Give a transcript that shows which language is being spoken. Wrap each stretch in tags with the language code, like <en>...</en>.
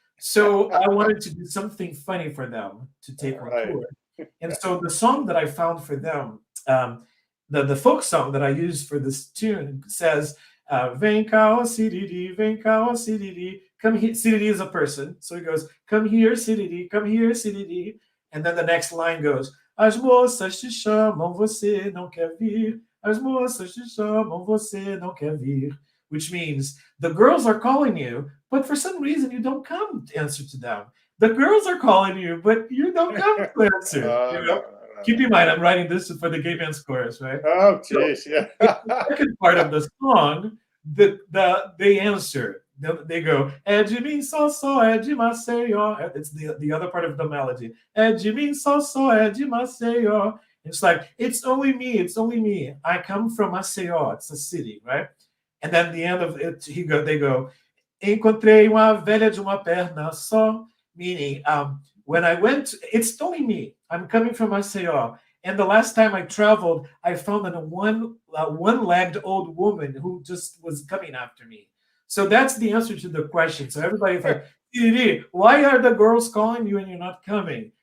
<en>So I wanted to do something funny for them to take on tour. And so the song that I found for them, the folk song that I used for this tune says,</en> <pt>vem cá, ó CDD,</pt> <en>vem cá, ó CDD. Come here, CDD is a person. So he goes, come here, CDD, come here, CDD. And then the next line goes,</en> <pt>as moças te chamam, você não quer vir. As moças te chamam, você não quer vir.</pt> <en>Which means the girls are calling you, but for some reason you don't come to answer to them. The girls are calling you, but you don't come to answer. You know? Keep in mind, I'm writing this for the Gay Men's Chorus, right? Oh, geez, yeah. The second part of the song, they answer. They go,</en> <pt>é de mim só, é de Maceió.</pt> <en>It's the other part of the melody.</en> <pt>É de mim só, é de Maceió.</pt> <en>It's like, it's only me, it's only me. I come from Maceió, it's a city, right? And then the end of it, they go,</en> <pt>encontrei uma velha de uma perna só.</pt> <en>Meaning, when I went, it's only me. I'm coming from Maceió. And the last time I traveled, I found a one-legged old woman who just was coming after me. So that's the answer to the question. So everybody's like, why are the girls calling you and you're not coming?</en>